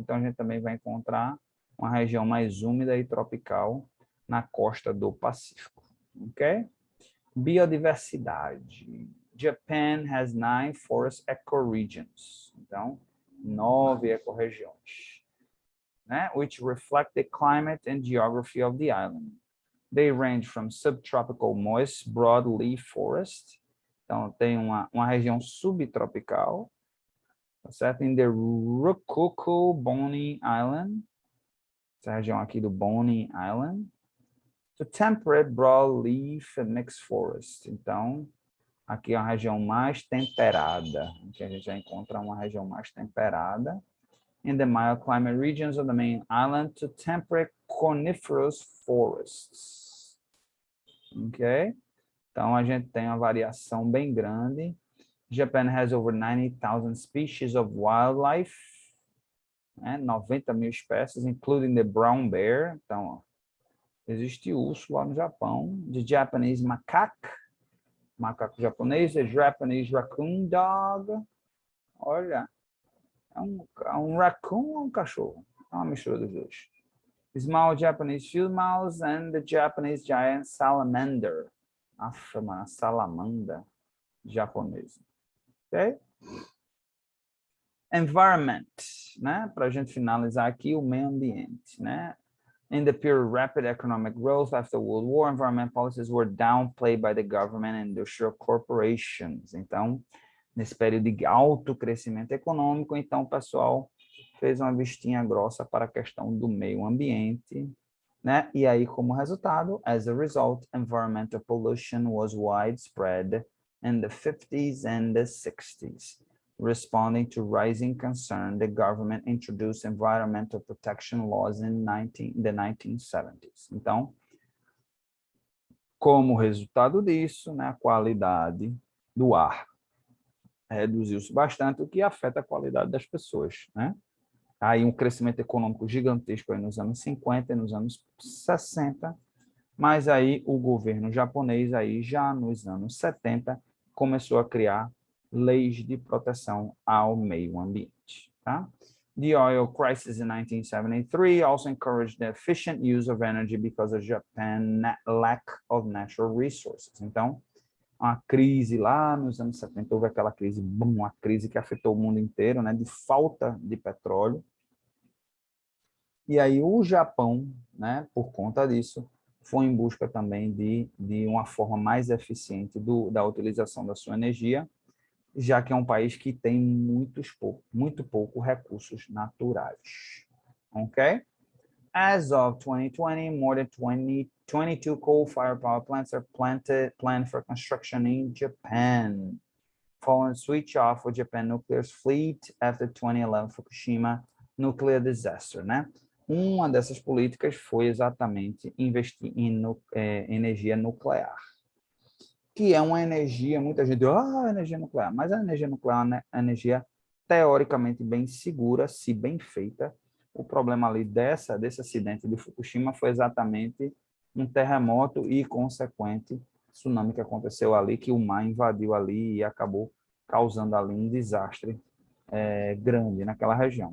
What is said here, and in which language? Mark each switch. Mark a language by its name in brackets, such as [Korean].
[Portuguese] Então, a gente também vai encontrar uma região mais úmida e tropical na costa do Pacífico. Ok? Biodiversidade. [English] Japan has 9 forest ecoregions. [Portuguese] Então, 9 ecorregiões, né? [English] Which reflect the climate and geography of the island. They range from subtropical moist broadleaf forest. [Portuguese] Então, tem uma região subtropical, tá certo? [English] In the Rokoko Bonin Island, [Portuguese] essa região aqui do [English] Bonin Island, to temperate broadleaf and mixed forest. [Portuguese] Então, aqui é uma região mais temperada, que a gente já encontra uma região mais temperada. [English] In the mild climate regions of the main island to temperate coniferous forests. Ok? [Portuguese] Então, a gente tem uma variação bem grande. [English] Japan has over 90,000 species of wildlife, né? [Portuguese] 90 mil espécies, [English] including the brown bear. [Portuguese] Então, ó, existe urso lá no Japão. [English] The Japanese macaque, [Portuguese] macaco japonês, [English] the Japanese raccoon dog. [Portuguese] Olha, é um raccoon ou um cachorro? É uma mistura dos dois. [English] Small Japanese field mouse and the Japanese giant salamander. [Portuguese] Aff, uma salamandra japonesa. Ok? Environment, né? Para a gente finalizar aqui, o meio ambiente, né? [English] In the period of rapid economic growth after the World War, environmental policies were downplayed by the government and industrial corporations. [Portuguese] Então, nesse período de alto crescimento econômico, então o pessoal fez uma vistinha grossa para a questão do meio ambiente, né? E aí, como resultado, [English] as a result, environmental pollution was widespread in the 50s and the 60s. Responding to rising concern, the government introduced environmental protection laws in the 1970s. [Portuguese] Então, como resultado disso, né, a qualidade do ar reduziu-se bastante, o que afeta a qualidade das pessoas, né? Aí um crescimento econômico gigantesco aí nos anos 50 e nos anos 60, mas aí o governo japonês aí já nos anos 70 começou a criar leis de proteção ao meio ambiente, tá? [English] The oil crisis in 1973 also encouraged the efficient use of energy because of Japan's lack of natural resources. [Portuguese] Então, uma crise lá nos anos 70, houve aquela crise, uma crise que afetou o mundo inteiro, né, de falta de petróleo. E aí o Japão, né, por conta disso, foi em busca também de uma forma mais eficiente da utilização da sua energia, já que é um país que tem muito pouco recursos naturais. Ok? [English] As of 2020, more than 22 coal-fired power plants are planned for construction in Japan, following switch off of Japan nuclear fleet after 2011 Fukushima nuclear disaster, né? [Portuguese] Uma dessas políticas foi exatamente investir em energia nuclear, que é uma energia, muita gente, energia nuclear, mas a energia nuclear é uma energia teoricamente bem segura, se bem feita. O problema ali desse acidente de Fukushima foi exatamente um terremoto e consequente tsunami que aconteceu ali, que o mar invadiu ali e acabou causando ali um desastre grande naquela região.